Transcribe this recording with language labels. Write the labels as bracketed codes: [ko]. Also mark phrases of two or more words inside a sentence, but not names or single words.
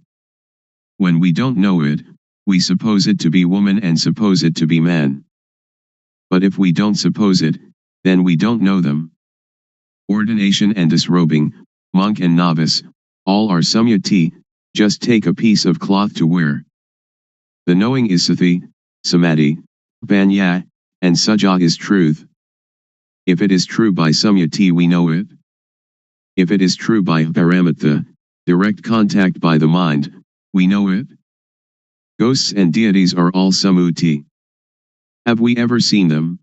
[en] When we don't know it, we suppose it to be woman and suppose it to be man. But if we don't suppose it, then we don't know them. Ordination and disrobing, monk and novice, all are samyati, just take a piece of cloth to wear. The knowing is [pi] sati, samadhi, panya, [en] and saja is truth. If it is true by samyati we know it. If it is true by paramatha, direct contact by the mind, we know it. Ghosts and deities are all sammuti. Have we ever seen them?